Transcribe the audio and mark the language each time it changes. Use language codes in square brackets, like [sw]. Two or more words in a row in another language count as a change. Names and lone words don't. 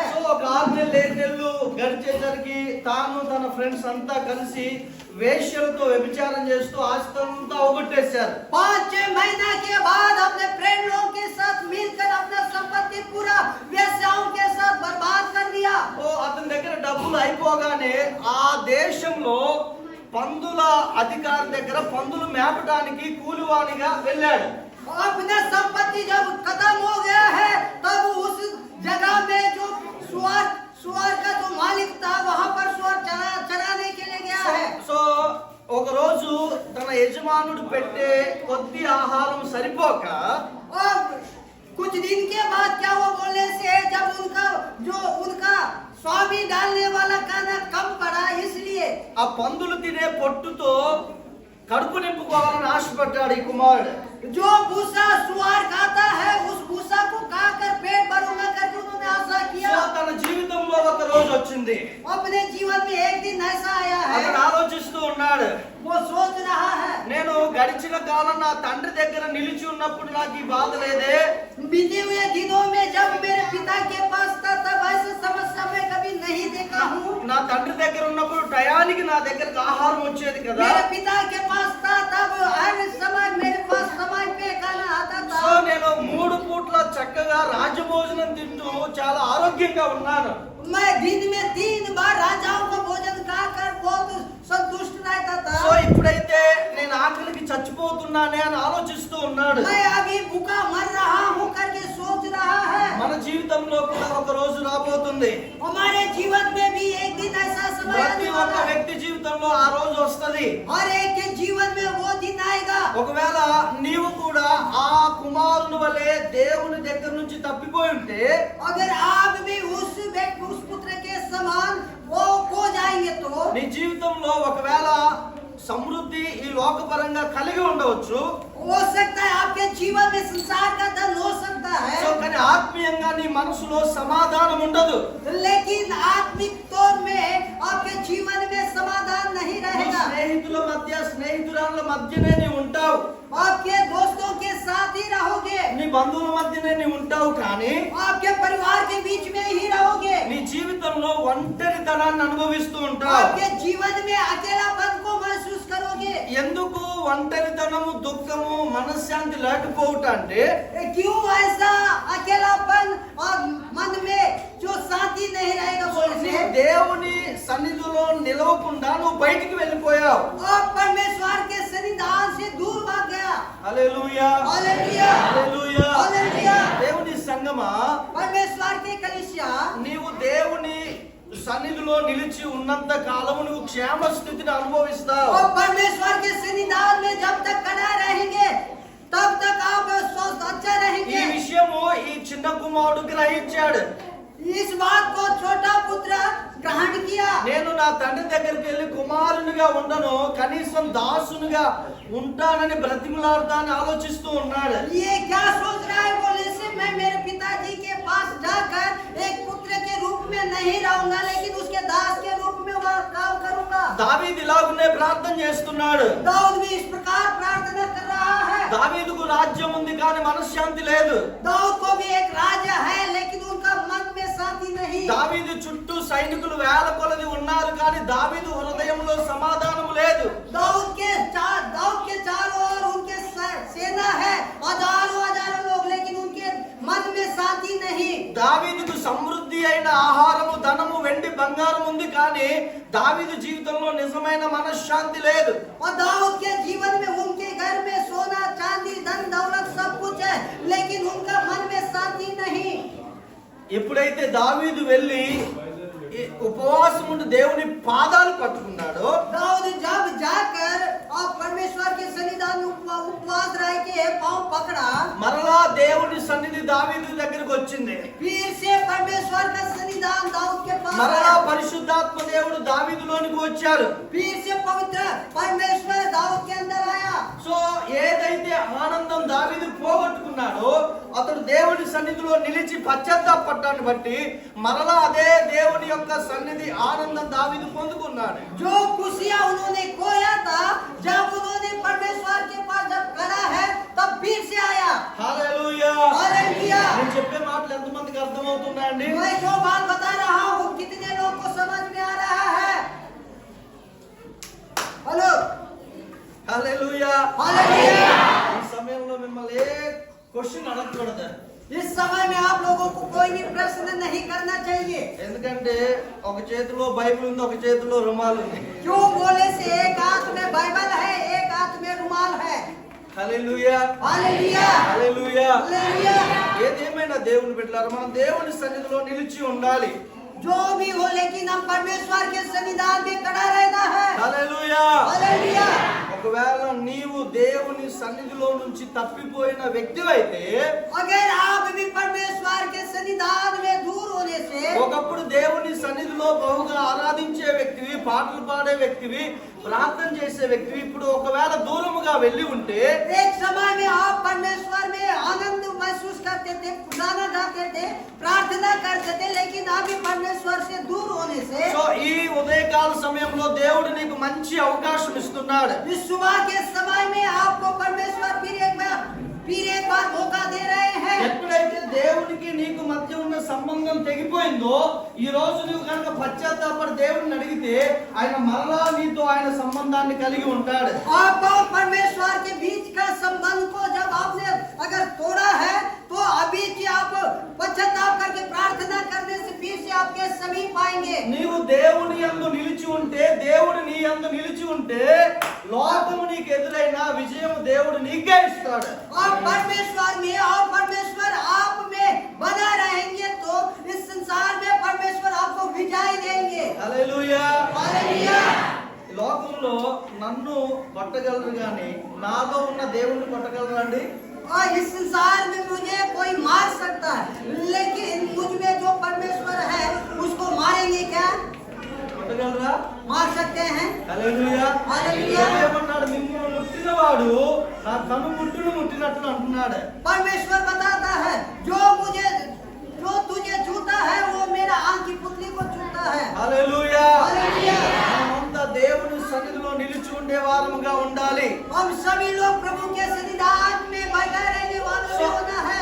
[te] సో ఒక 6 నెలలు గడిచేసరికి తాను తన ఫ్రెండ్స్ అంతా కలిసి వేశ్యలతో వ్యభిచారం చేస్తూ ఆస్తి అంతా ఒగొట్టేశారు. [hi] 5-6 महीना के बाद अपने फ्रेंड लोगों के साथ मिलकर अपना संपत्ति पूरा वेश्याओं के साथ बर्बाद कर दिया. [te] ఓ అతని దగ్గర డబ్బులు అయిపోగానే ఆ దేశంలో పందుల అధికారి దగ్గర పందులు మేపడానికి కూలివానిగా వెళ్ళాడు. [hi] अपना संपत्ति जब खत्म हो गया है तब उस जगह में जो सुअर का जो मालिक था वहां पर सुअर चराने के लिए गया है. [te] సో ఒక రోజు తన యజమానుడు పెట్టే కొద్ది ఆహారం సరిపోక [hi] और कुछ दिन के बाद क्या वो बोलने से जब उनका स्वामी डालने वाला खाना कम पड़ा इसलिए [te] ఆ పందులు తినే పొట్టుతో కడుపు నింపుకోవాలని ఆశపడ్డాడు ఈ కుమారుడు. [hi] जो भूसा सुअर खाता है उस भूसा को खाकर पेट भरूंगा करके उन्होंने आशा किया. [te] సో తన జీవితంలో ఒక రోజు వచ్చింది. [hi] अपने जीवन में एक दिन ऐसा आया है, [te] అతను ఆలోచిస్తూ ఉన్నాడు, [hi] वो सोच रहा है, [te] నేను గడిచిన కాలం నా తండ్రి దగ్గర నిలిచి ఉన్నప్పుడు నాకు ఈ బాధ లేదే. [hi] बीते हुए दिनों में जब मेरे पिता के पास था तब ऐसी समस्या मैं कभी नहीं देखा हूँ। [te] నా తండ్రి దగ్గర ఉన్నప్పుడు టయానికి నా దగ్గరకు ఆహారం వచ్చేది కదా. [hi] मेरे पिता के पास था तब हर समय मेरे पास समय पे खाना आता [te] సో [hi] था। [te] నేను 3 పూట్ల చక్కగా రాజభోజనం తింటూ చాలా ఆరోగ్యంగా ఉన్నాను. [hi] मैं दिन में 3 बार राजाओं का भोजन खाकर बहुत संतुष्ट रहता [te] సో [hi] था। [te] ఇప్పుడైతే నేను ఆకలికి చచ్చిపోతున్నానే అని ఆలోచిస్తూ ఉన్నాడు. [hi] मैं अभी भूखा मर रहा हूँ करके सोच रहा है। [te] మన జీవితంలో కూడా ఒక రోజు రాబోతుంది. [hi] हमारे जीवन में भी एक दिन ऐसा समय [te] ప్రతి [hi] आने [te] ఒక్క [hi] वाला है। [te] వ్యక్తి జీవితంలో ఆ రోజు వస్తది. [hi] हर एक के जीवन में वो दिन आएगा। [te] ఒకవేళ నీవు కూడా ఆ కుమారుని వలె దేవుని దగ్గర నుంచి తప్పిపోయి ఉంటే, [hi] अगर आप भी उस पुत्र के समान वो खो जाएंगे तो [te] నీ జీవితంలో ఒకవేళ సమృద్ధి ఈ లోకపరంగా కలిగి ఉండవచ్చు. [hi] हो सकता है आपके जीवन में संसार का धन हो सकता [te] సో [hi] है, [te] కానీ ఆత్మీయంగా నీ మనసులో సమాధానం ఉండదు. [hi] लेकिन आत्मिक तौर में आपके जीवन में समाधान नहीं [te] నీ [hi] रहेगा। [te] స్నేహితుల మధ్య స్నేహితురాళ్ళ మధ్యనే నీ ఉంటావు, [hi] आपके दोस्तों के साथ ही रहोगे, [te] నీ బంధువుల మధ్యనే నీ ఉంటావు, కానీ [hi] आपके परिवार के बीच में ही रहोगे। [te] నీ జీవితంలో ఒంటరితనాన్ని అనుభవిస్తూ ఉంటావు. [hi] आपके जीवन में अकेलापन को महसूस करोगे। [te] ఎందుకు ఒంటరితనము, దుఃఖము, మనశ్శాంతి లేకపోవట అంటే, [hi] क्यों ऐसा अकेलापन और मन में जो शांति नहीं रहेगा बोलने [te] నీ [hi] से [te] దేవుని సన్నిధిలో నిలవకుండా నువ్వు బయటికి వెళ్ళిపోయావు. [hi] और परमेश्वर के सन्निधान से दूर भाग गया। [te] హల్లెలూయా, [hi] हालेलुया, [te] హల్లెలూయా. [hi] हालेलुया। [te] దేవుని సంగమా, [hi] परमेश्वर की कलीसिया [te] నీవు దేవుని సన్నిధిలో నిలిచి ఉన్నంత కాలము నువ్వు క్షేమ స్థితిని అనుభవిస్తావు. [hi] और परमेश्वर के सन्निधान में जब तक खड़ा रहेंगे तब तक आप स्वस्थ अच्छा [te] ఈ [hi] रहेंगे। [te] విషయము ఈ చిన్న కుమారుడు గ్రహించాడు. [hi] इस बात को छोटा पुत्र ग्रहण किया। [te] నేను నా తండ్రి దగ్గరికి వెళ్ళి కుమారునిగా ఉండను, కనీసం దాసునిగా ఉంటానని బ్రతిమలాడతానని ఆలోచిస్తూ ఉన్నాడు. [hi] ये क्या सोच रहा है बोले से मैं मेरे पिताजी के पास जाकर एक पुत्र के रूप में नहीं रहूंगा, लेकिन उसके दास के रूप में वह काम करूंगा। [te] దావీదు ఇలాగునే ప్రార్థన చేస్తున్నాడు. [hi] दाऊद भी इस प्रकार प्रार्थना कर रहा है। [te] దావీదుకు రాజ్యం ఉంది కానీ మనశ్శాంతి లేదు. [hi] दाऊद को भी एक राजा है, लेकिन उनका मन में शांति नहीं। [te] దావీదు చుట్టూ సైనికులు వేల కొలది ఉన్నారు కానీ దావీదు హృదయంలో సమాధానం లేదు. [hi] दाऊद के चारों ओर उनके सेना है, हजारों हजारों लोग, लेकिन उनके मन में शांति नहीं। [te] దావీదుకు సమృద్ధి అయిన ఆహారము, ధనము, వెండి, బంగారం ఉంది కానీ దావీదు జీవితంలో నిజమైన మనశ్శాంతి లేదు. [hi] और दाऊद के जीवन में उनके घर में सोना चांदी धन दौलत सब कुछ है, लेकिन उनका मन में शांति नहीं। [te] ఎప్పుడైతే దావీదు వెళ్ళి ఈ ఉపవాసం ఉండి దేవుని పాదాలు పట్టుకున్నాడో, [hi] दाऊद जब जाकर और परमेश्वर के सन्निधान में उपवास रह के पांव पकड़ा, [te] మరలా దేవుని సన్నిధి దావీదు దగ్గరికి వచ్చింది. [hi] फिर से परमेश्वर का सन्निधान दाऊद के पास [te] మరలా [hi] आया। [te] పరిశుద్ధాత్మ దేవుడు దావీదులోనికి వచ్చాడు. [hi] फिर से पवित्र परमेश्वर दाऊद के अंदर आया। [te] సో ఏదైతే ఆనందం దావీదు పోగొట్టుకున్నాడో, అతడు దేవుని సన్నిధిలో నిలిచి పశ్చాత్తాపడ్డాన్ని బట్టి మరలా అదే దేవుని యొక్క సన్నిధి ఆనందం దావీదు పొందుకున్నాడు. [hi] जो खुशियां उन्होंने खोया था, जब उन्होंने परमेश्वर के पास जब खड़ा है तब फिर से आया। [te] హల్లెలూయా. [hi] हालेलुया। [te] నేను చెప్పే మాటలు ఎంతమందికి అర్థమవుతున్నాయండి? [hi] मैं जो बात बता रहा हूँ कितने लोग को समझ में आ रहा है? हेलो, [te] హల్లెలూయా. [hi] हालेलुया। [te] ఈ సమయంలో మిమ్మల్ని ఏ క్వశ్చన్ అడగకూడదు. [hi] इस समय में आप लोगों को कोई भी प्रश्न नहीं करना चाहिए। [te] ఎందుకంటే ఒక చేతిలో బైబిల్ ఉంది, ఒక చేతిలో రుమాలు ఉంది. [hi] क्यों बोले से एक हाथ में बाइबल है, एक हाथ में रुमाल है। [te] హల్లెలూయా, [hi] हालेलुया, [te] హల్లెలూయా. [hi] हालेलुया। [te] ఏదేమైనా దేవుని బిడ్డలారా, మనం దేవుని సన్నిధిలో నిలిచి ఉండాలి. [hi] जो भी हो, लेकिन हम परमेश्वर के सन्निधान में खड़ा रहना है। [te] హల్లెలూయా. [hi] हालेलुया। [te] ఒకవేళ నీవు దేవుని సన్నిధిలో నుంచి తప్పిపోయిన వ్యక్తివైతే, [hi] अगर आप भी परमेश्वर के सन्निधान में दूर होने से [te] ఒకప్పుడు దేవుని సన్నిధిలో బహుగా ఆరాధించే వ్యక్తివి, పాటలు పాడే వ్యక్తివి, ప్రార్థన చేసే వ్యక్తివి ఇప్పుడు ఒకవేళ దూరముగా వెళ్ళి ఉంటే [hi] एक समय में आप परमेश्वर में आनंद महसूस करते थे, गाना गाते थे, प्रार्थना करते थे, लेकिन अभी परमेश्वर से दूर होने से [te] సో ఈ ఉదయకాల సమయంలో దేవుడు నీకు మంచి అవకాశం ఇస్తున్నాడు. [hi] इस सुबह के समय में आपको परमेश्वर फिर एक बार मौका दे रहे हैं। [te] ఎప్పుడైతే దేవునికి నీకు మధ్య ఉన్న సంబంధం తెగిపోయిందో ఈ రోజు నువ్వు కనుక పశ్చాత్తాపడి దేవుడిని అడిగితే ఆయన మరలా నీతో ఆయన సంబంధాన్ని కలిగి ఉంటాడు. [hi] आप और परमेश्वर के बीच का संबंध को जब आपने अगर तोड़ा है तो अभी से आप पश्चाताप करके प्रार्थना करने से फिर से आपके समीप आएंगे। [te] నీవు దేవుని యందు నిలిచి ఉంటే, దేవుడు నీ యందు నిలిచి ఉంటే లోకము నీకు ఎదురైన విజయం దేవుడు నీకే ఇస్తాడు. [hi] और परमेश्वर में और परमेश्वर आप में बना रहेंगे तो इस संसार में परमेश्वर आपको विजय देंगे। [te] హల్లెలూయా. [hi] हालेलुया। [te] ఈ లోకంలో నన్ను కొట్టగలరు గాని నాలో ఉన్న దేవుణ్ణి కొట్టగలరా అండి? [hi] और इस संसार में मुझे कोई मार सकता है, लेकिन मुझ में जो परमेश्वर है उसको मारेंगे क्या? [te] కొట్టగలరా? [hi] मार सकते हैं। [te] హల్లెలూయా. హల్లెలూయా. ఏమన్నాడు? మిమ్మల్ని ముట్టినవాడు నా కనుముట్టును ముట్టినట్లు అంటున్నాడు. [hi] परमेश्वर बताता है जो तुझे छूता है वो मेरा आँख की पुतली को छूता है। [te] హల్లెలూయా. [hi] हालेलुया। [te] మనమంతా దేవుని సన్నిధిలో నిలిచి ఉండే వారముగా ఉండాలి. [hi] हम सभी लोग प्रभु के सन्निधान में बैठे रहने वालों में होना है।